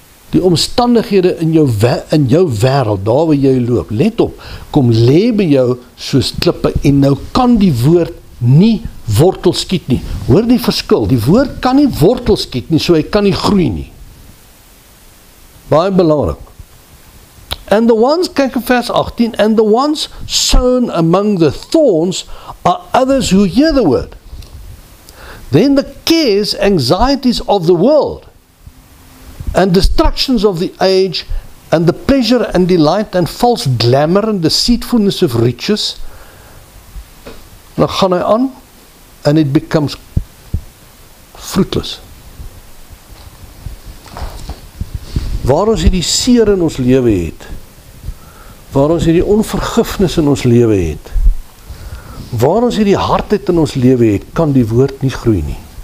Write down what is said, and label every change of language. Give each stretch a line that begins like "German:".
Afrikaans: Die omstandighede in jou wêreld, daar waar jy loop, let op, kom lê by jou soos klippe en nou kan die woord nie wortel skiet nie. Hoor die verskil, die woord kan nie wortel skiet nie, so hy kan nie groei nie. Baie belangrik.
English: And the ones,
Afrikaans: kyk in vers 18,
English: and the ones sown among the thorns are others who hear the word. Then the cares, anxieties of the world, and destructions of the age, and the pleasure and delight, and false glamour, and deceitfulness of riches,
Afrikaans: dan gaan hy aan,
English: and it becomes fruitless.
Afrikaans: Waar ons hierdie seer in ons lewe het, waar ons hierdie onvergifnis in ons lewe het, waar ons hierdie hardheid in ons lewe het, kan die woord nie groei nie.